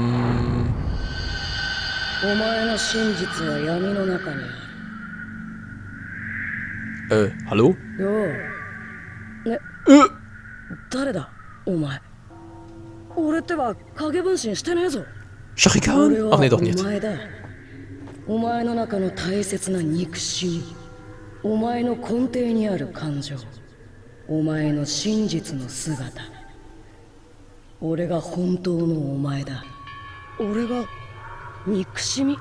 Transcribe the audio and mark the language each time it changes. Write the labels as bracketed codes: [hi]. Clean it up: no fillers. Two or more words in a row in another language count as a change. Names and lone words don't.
[ja] 前の真実は闇の中にある。 hallo? よう。ね。誰だお前。俺ってば影分身してねえぞ。 [de] Sharikan? Ach nee, doch nicht. [ja] お前だ。お前の中の大切な憎しみ。お前の根底にある感情。お前の真実の姿。俺が本当のお前だ。俺が憎しみ。